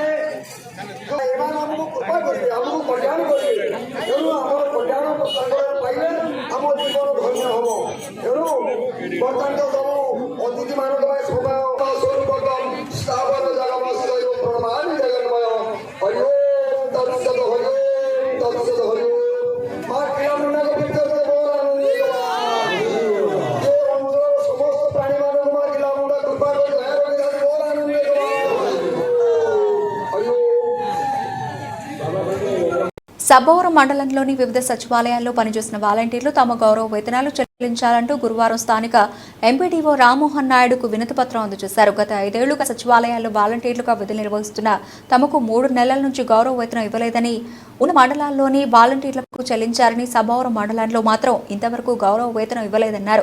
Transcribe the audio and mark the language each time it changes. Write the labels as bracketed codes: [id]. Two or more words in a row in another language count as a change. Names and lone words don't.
[or] ଏମାନେ ଆମକୁ କୃପା କରିବେ ଆମକୁ କଲ୍ୟାଣ କରିବେ ତେଣୁ ଆମର କଲ୍ୟାଣ ପାଇଲେ ଆମ ଜୀବନ ଧନ୍ୟ ହବ ତେଣୁ ବର୍ତ୍ତମାନ ସବୁ ଅତିଥିମାନଙ୍କ ପାଇଁ ସମୟ [sa] ସ୍ୱରୂପକମ୍ ସ୍ଥାବର ଜଗମସ୍ୟ ପ୍ରଣମାମି ଜଗନ୍ମୟ ହରି ଓମ୍ ତତ୍ସତ୍ ହରି ଓମ୍ ତତ୍ସତ୍ ହରି ଓମ୍ [or] ମା କ୍ରୀଡ଼ାମଣ୍ଡଳ ଭିତରେ ସମସ୍ତ ପ୍ରାଣୀମାନଙ୍କୁ ମା କ୍ରୀଡ଼ାମଣ୍ଡଳ କୃପା କରି [te] సబ్బవరం మండలంలోని వివిధ సచివాలయాల్లో పనిచేసిన వాలంటీర్లు తమ గౌరవ వేతనాలు చెల్లించాలంటూ గురువారం స్థానిక ఎంపీడీఓ రామ్మోహన్ నాయుడుకు వినతిపత్రం అందజేశారు. గత 5 ఏళ్లుగా సచివాలయాల్లో వాలంటీర్లుగా విధులు నిర్వహిస్తున్న తమకు 3 నెలల నుంచి గౌరవ వేతనం ఇవ్వలేదని, ఉన్న మండలాల్లోని వాలంటీర్లకు చెల్లించారని, సబ్బవరం మండలంలో మాత్రం ఇంతవరకు గౌరవ వేతనం ఇవ్వలేదన్నారు.